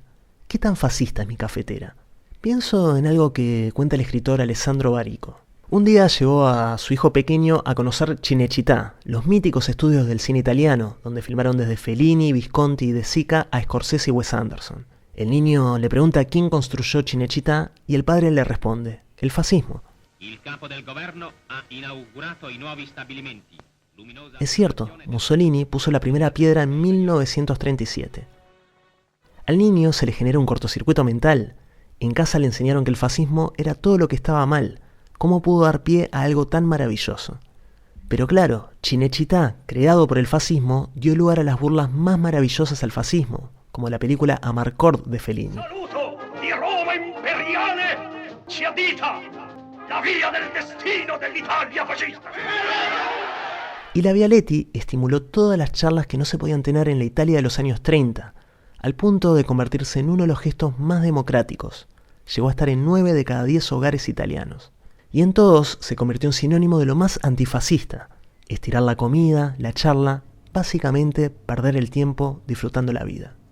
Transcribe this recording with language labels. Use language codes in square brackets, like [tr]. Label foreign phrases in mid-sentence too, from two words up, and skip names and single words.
[es] ¿Qué tan fascista es mi cafetera? Pienso en algo que cuenta el escritor Alessandro Barico. Un día llevó a su hijo pequeño a conocer Cinecittà, los míticos estudios del cine italiano, donde filmaron desde Fellini, Visconti y De Sica a Scorsese y Wes Anderson. El niño le pregunta quién construyó Cinecittà y el padre le responde: el fascismo. [it] Il capo del governo ha inaugurato i nuovi stabilimenti. [es] Es cierto, Mussolini puso la primera piedra en 1937. Al niño se le genera un cortocircuito mental. En casa le enseñaron que el fascismo era todo lo que estaba mal. ¿Cómo pudo dar pie a algo tan maravilloso? Pero claro, Cinecittà, creado por el fascismo, dio lugar a las burlas más maravillosas al fascismo, como la película Amarcord de Fellini. [it] Saluto di Roma imperiale ci addita la via del destino dell'Italia fascista. [es] Y la Vialetti estimuló todas las charlas que no se podían tener en la Italia de los años 30, al punto de convertirse en uno de los gestos más democráticos. llegó a estar en 9 de cada 10 hogares italianos. Y en todos se convirtió en sinónimo de lo más antifascista: estirar la comida, la charla, básicamente perder el tiempo disfrutando la vida.